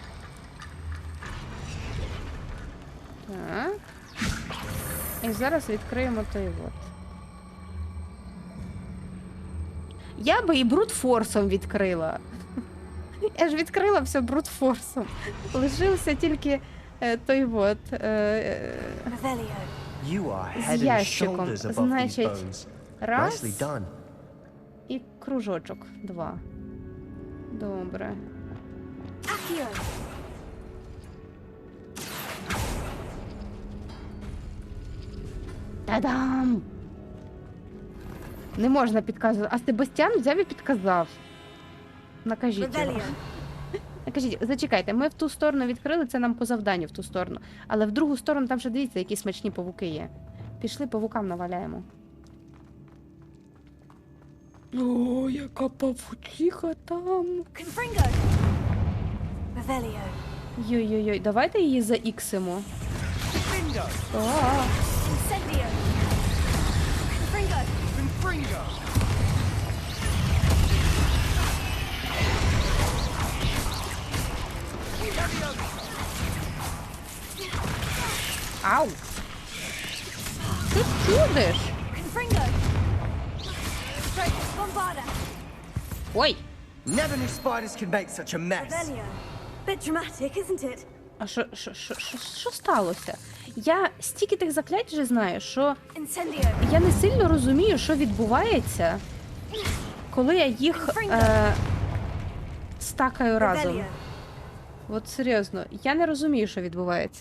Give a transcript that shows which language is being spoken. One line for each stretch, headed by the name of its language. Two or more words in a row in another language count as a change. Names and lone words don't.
Ukrainian: Так. І зараз відкриємо той от. Я би і брутфорсом відкрила. Я ж відкрила все брутфорсом. Лишився тільки той от. Revelio.
English: You are head
Ukrainian: З
English: and
Ukrainian: ящиком.
English: shoulders above these
Ukrainian: Значить,
English: bones.
Ukrainian: раз
English: Nicely done.
Ukrainian: і кружочок. 2. Добре. Accio. Та-дам! Не можна підказувати. А Себастьян взяв і підказав. Накажіть його. Revelio. Накажіть, зачекайте, ми в ту сторону відкрили, це нам по завданню в ту сторону. Але в другу сторону там ще дивіться, які смачні павуки є. Пішли, павукам наваляємо. О, яка павучиха там. Confringo. Revelio. Йой-йой-йой, давайте її заіксимо. Incendio! Confringo! Ау! Ти чудиш? Confringo! Strike Bombarda! Ой!
English: Never knew spiders could make such a mess. Revelio. Bit dramatic, isn't it?
Ukrainian: А що сталося? Я стільки тих заклять вже знаю, що Incendio! я не сильно розумію, що відбувається, коли я їх стакаю разом. Revelio. От серйозно, я не розумію, що відбувається.